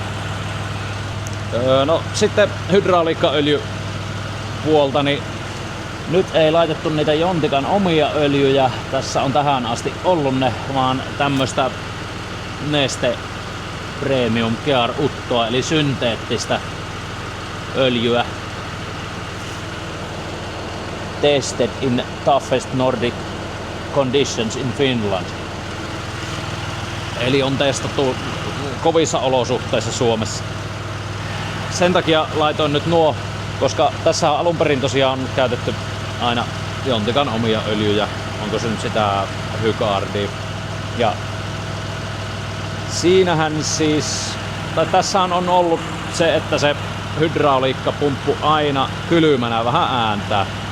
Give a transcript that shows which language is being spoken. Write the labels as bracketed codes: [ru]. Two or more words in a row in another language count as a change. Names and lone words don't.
[fi] No sitten hydrauliikkaöljy puolta, niin nyt ei laitettu niitä Jontikan omia öljyjä. Tässä on tähän asti ollut ne, vaan tämmöstä Neste Premium Gear Uttoa, eli synteettistä öljyä. [en] Tested in toughest Nordic conditions in Finland. [fi] Eli on testattu kovissa olosuhteissa Suomessa. Sen takia laitoin nyt nuo, koska tässä alun perin tosiaan on käytetty aina Jontikan omia öljyjä. Onko se nyt sitä Hygardia. Ja siinähän siis, tai tässä on ollut se, että se hydrauliikkapumppu aina kylmänä vähän ääntää.